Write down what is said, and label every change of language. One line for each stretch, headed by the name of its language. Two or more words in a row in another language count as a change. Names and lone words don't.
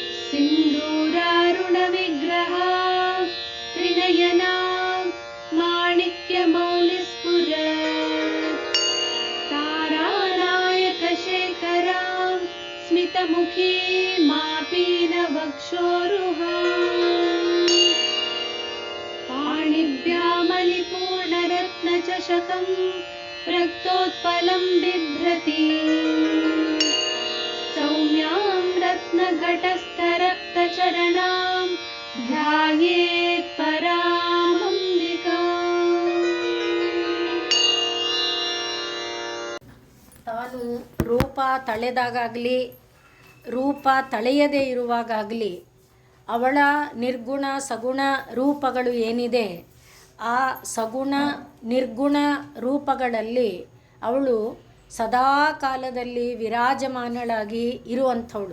Sanskrit: सिन्दूरारुणविग्रहा त्रिनयना माणिक्यमौलिस्फुरत् तारानायकशेखरां स्मितमुखी मापीनवक्षोरुहाम् पाणिभ्यामलिपूर्णरत्नचषकं रक्तोत्पलं बिभ्रति सौम्यां रत्नघटस्थरक्तचरणां ध्यायेत् परामंबिकाम्.
Kannada: ತಾನು ರೂಪ ತಳೆದಾಗಲಿ ರೂಪ ತಳೆಯದೇ ಇರುವಾಗಲಿ ಅವಳ ನಿರ್ಗುಣ ಸಗುಣ ರೂಪಗಳು ಏನಿದೆ ಆ ಸಗುಣ ನಿರ್ಗುಣ ರೂಪಗಳಲ್ಲಿ ಅವಳು ಸದಾ ಕಾಲದಲ್ಲಿ ವಿರಾಜಮಾನಳಾಗಿ ಇರುವಂಥವಳು.